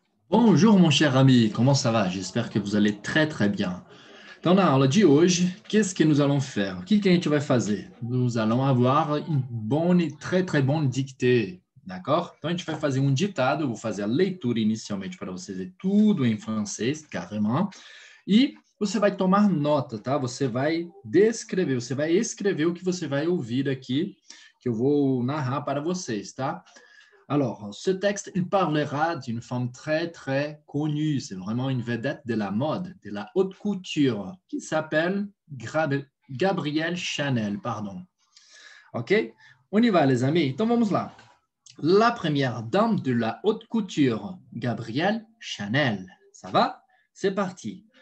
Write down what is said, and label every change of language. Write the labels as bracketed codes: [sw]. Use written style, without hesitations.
[fr] Bonjour mon cher ami, comment ça va? J'espère que vous allez très très bien. [pt] Então, na aula de hoje, [fr] qu'est-ce que nous allons faire? [pt] O que que a gente vai fazer? [fr] Nous allons avoir une bonne e très très bonne dictée, d'accord? [pt] Então, a gente vai fazer um ditado, eu vou fazer a leitura inicialmente para você ver tudo em francês, carrément, e você vai tomar nota, tá? Você vai descrever, você vai escrever o que você vai ouvir aqui, que eu vou narrar para vocês, tá? [fr] Alors, ce texte, il parlera d'une femme très, très connue. C'est vraiment une vedette de la mode, de la haute couture, qui s'appelle Gabrielle Chanel, pardon. OK? On y va, les amis. [pt] Então, vamos lá. [fr] La première dame de la haute couture, Gabrielle Chanel. Ça va? C'est parti.